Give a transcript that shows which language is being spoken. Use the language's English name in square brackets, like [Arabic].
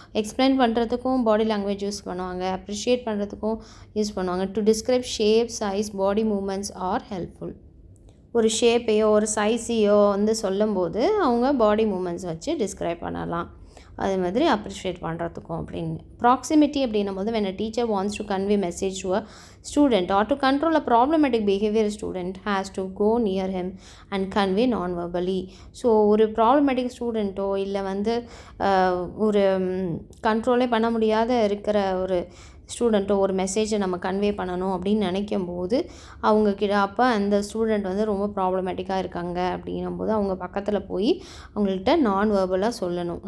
[Tamil] Explain பண்ணுறதுக்கும் body language use பண்ணுவாங்க, appreciate பண்ணுறதுக்கும் யூஸ் பண்ணுவாங்க. [English] To describe shape, size, body movements are helpful. [Tamil] ஒரு ஷேப்பையோ ஒரு சைஸையோ வந்து சொல்லும்போது அவங்க பாடி மூமெண்ட்ஸ் வச்சு டிஸ்கிரைப் பண்ணலாம். அதே மாதிரி அப்ரிஷியேட் பண்ணுறதுக்கும் அப்படின்னு. ப்ராக்சிமிட்டி அப்படின்னும் போது [English] when a teacher wants to convey message to a student or to control a problematic behavior, student has to go near him and convey non-verbally. [Tamil] So ஒரு ப்ராப்ளமேட்டிக் ஸ்டூடெண்ட்டோ இல்லை வந்து ஒரு கண்ட்ரோலே பண்ண முடியாத இருக்கிற ஒரு ஸ்டூடெண்ட்டோ ஒரு மெசேஜை நம்ம கன்வே பண்ணணும் அப்படின்னு நினைக்கும் போது அவங்கக்கிட்ட, அப்போ அந்த ஸ்டூடெண்ட் வந்து ரொம்ப ப்ராப்ளமேட்டிக்காக இருக்காங்க அப்படின்னும் போது அவங்க பக்கத்தில் போய் அவங்கள்ட்ட நான் வேர்பலாக சொல்லணும்.